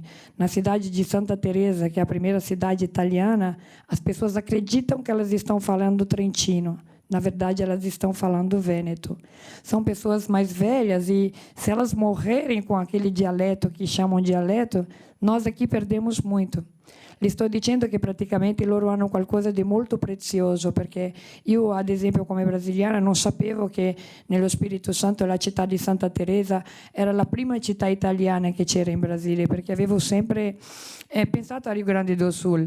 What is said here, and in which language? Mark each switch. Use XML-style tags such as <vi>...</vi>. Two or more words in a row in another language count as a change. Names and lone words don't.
<pt>Na cidade de Santa Teresa, que é a primeira cidade italiana, as pessoas acreditam que elas estão falando trentino. Na verdade, elas estão falando vêneto. São pessoas mais velhas e, se elas morrerem com aquele dialeto que chamam dialeto, nós aqui perdemos muito.</pt> <it>Le sto dicendo che praticamente loro hanno qualcosa di molto prezioso, perché io, ad esempio, come brasiliana, non sapevo che nello Spirito Santo la città di Santa Teresa era la prima città italiana che c'era in Brasile, perché avevo sempre pensato a Rio Grande do Sul.</it>